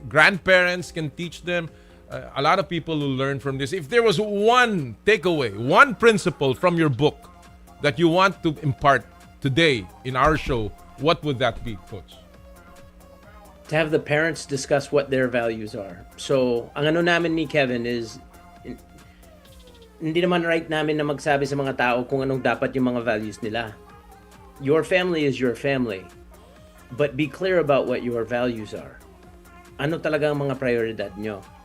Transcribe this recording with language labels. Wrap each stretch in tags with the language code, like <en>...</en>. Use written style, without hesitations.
<en>Grandparents can teach them. A lot of people will learn from this. If there was one takeaway, one principle from your book that you want to impart today in our show, what would that be, Coach? to have the parents discuss what their values are.</en> <tl>So, ang ano namin ni Kevin is, hindi naman right namin na magsabi sa mga tao kung anong dapat yung mga values nila.</tl> <en>Your family is your family. But be clear about what your values are.</en> <tl>Ano talaga ang mga prioridad nyo?</tl>